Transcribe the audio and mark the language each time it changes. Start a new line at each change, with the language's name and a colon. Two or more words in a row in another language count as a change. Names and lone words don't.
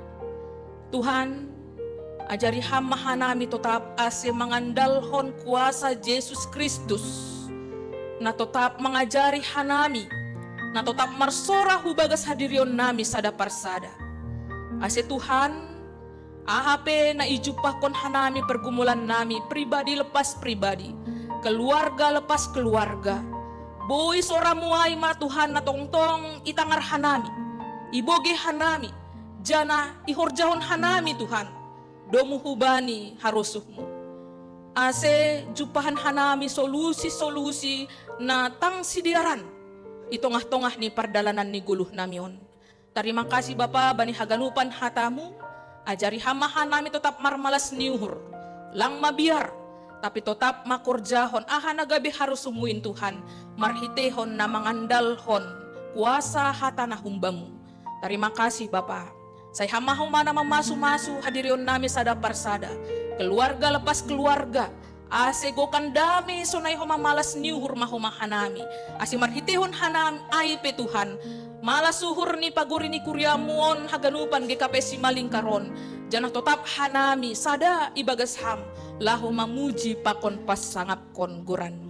Batak Simalungun: Tuhan, ajari hama hanami tetap ase mengandalhon kuasa Yesus Kristus. Na tetap mengajari hanami, na tetap marsora hubagas hadirion nami sada parsada. Ase Tuhan, ahape na ijupahkon hanami pergumulan nami pribadi lepas pribadi, keluarga lepas keluarga. Boy sora muay ma Tuhan na tongtong itangar hanami, iboge hanami, jana ihorjahon hanami Tuhan, domu hubani harusuhmu. Ase jupahan hanami solusi-solusi na tang sidiaran, itongah-tongah ni pardalanan ni guluh namion.
Indonesian: Terima kasih Bapa
Batak Simalungun: bani haganupan hatamu, ajari hama hanami tetap marmalas niuhur, lang mabiar, tapi tetap makurjahon nagabi harus sumuin Tuhan, marhitehon na mangandalhon kuasa hata na humbamu.
Indonesian: Terima kasih Bapa.
Batak Simalungun: Saya hamahu mana memasu-masu hadirion nami sada parsada, keluarga lepas keluarga, ase gokan dami sonay homa malas niuhur mahoma hanami, ase marhitehon hanam aipe Tuhan, malas suhur ni paguri ni kuryamuon haganupan GKP Simaling karon, janah tetap hanami sada ibagas ham, lahu mamuji pakon pas sangap kon guranmu.